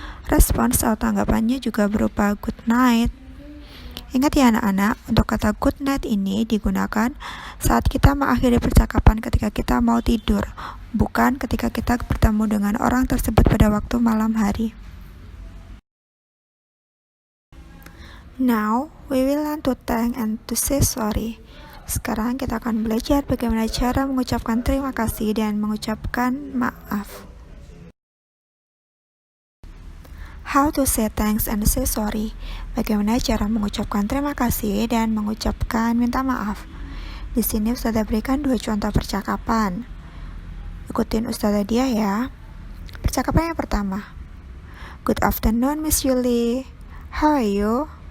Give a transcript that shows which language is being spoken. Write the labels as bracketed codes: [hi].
[id] Respons atau tanggapannya juga berupa good night. Ingat ya anak-anak, untuk kata good night ini digunakan saat kita mengakhiri percakapan ketika kita mau tidur, bukan ketika kita bertemu dengan orang tersebut pada waktu malam hari. [en] Now, we will learn to thank and to say sorry. [id] Sekarang kita akan belajar bagaimana cara mengucapkan terima kasih dan mengucapkan maaf. [en] How to say thanks and say sorry. [id] Bagaimana cara mengucapkan terima kasih dan mengucapkan minta maaf. Di sini Ustazah berikan 2 contoh percakapan. Ikutin Ustazah dia ya. Percakapan yang pertama. [en] Good afternoon, Miss Yuli. How are you?